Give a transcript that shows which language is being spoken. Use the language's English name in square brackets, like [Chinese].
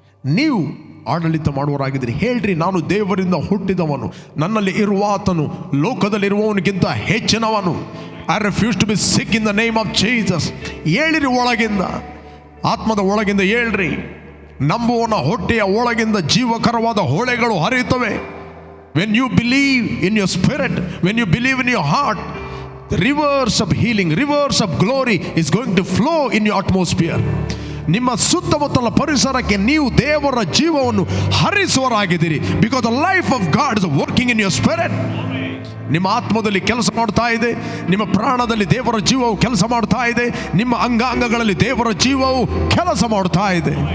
[Kannada] ನೀವು ಆಡಳಿತ ಮಾಡುವವರಾಗಿದ್ದೀರಿ. ಹೇಳ್ರಿ, ನಾನು ದೇವರಿಂದ ಹುಟ್ಟಿದವನು, ನನ್ನಲ್ಲಿ ಇರುವಾತನು ಲೋಕದಲ್ಲಿರುವವನಿಗಿಂತ ಹೆಚ್ಚಿನವನು. [English] I refuse to be sick in the name of Jesus. [Kannada] ಹೇಳಿರಿ, ಒಳಗಿಂದ, ಆತ್ಮದ ಒಳಗಿಂದ ಹೇಳ್ರಿ. ನಂಬುವನ ಹೊಟ್ಟೆಯ ಒಳಗಿಂದ ಜೀವಕರವಾದ ಹೊಳೆಗಳು ಹರಿಯುತ್ತವೆ. [English] When you believe in your spirit, when you believe in your heart, the rivers of healing, rivers of glory is going to flow in your atmosphere. [Kannada] ನಿಮ್ಮ ಸುತ್ತಮುತ್ತಲ ಪರಿಸರಕ್ಕೆ ನೀವು ದೇವರ ಜೀವವನ್ನು ಹರಿಸುವರಾಗಿದ್ದೀರಿ. [English] Because the life of God is working in your spirit. [Kannada] ನಿಮ್ಮ ಆತ್ಮದಲ್ಲಿ ಕೆಲಸ ಮಾಡ್ತಾ ಇದೆ, ನಿಮ್ಮ ಪ್ರಾಣದಲ್ಲಿ ದೇವರ ಜೀವವು ಕೆಲಸ ಮಾಡ್ತಾ ಇದೆ, ನಿಮ್ಮ ಅಂಗಾಂಗಗಳಲ್ಲಿ ದೇವರ ಜೀವವು ಕೆಲಸ ಮಾಡ್ತಾ ಇದೆ.